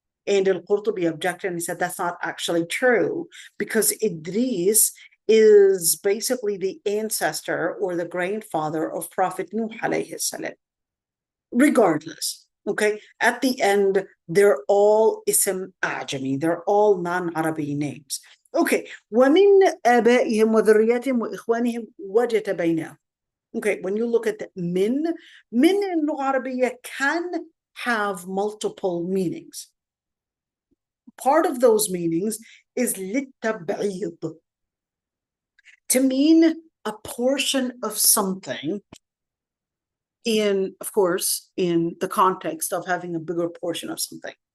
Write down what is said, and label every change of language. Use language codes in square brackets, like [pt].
[en] And al-Qurtubi objected and he said that's not actually true, because Idris is basically the ancestor or the grandfather of Prophet Nuh alayhi salam. Regardless, okay, at the end, they're all ism ajami, they're all non-Arabic names. Okay, [ar] وَمِنْ آبَائِهِمْ وَذُرِّيَّاتِهِمْ وَإِخْوَانِهِمْ وَجَتَبَيْنَاهُ. [en] Okay, when you look at the min in Arabic can have multiple meanings. Part of those meanings is لِلتَّبْعِيض, to mean a portion of something in, of course, in the context of having a bigger portion of something.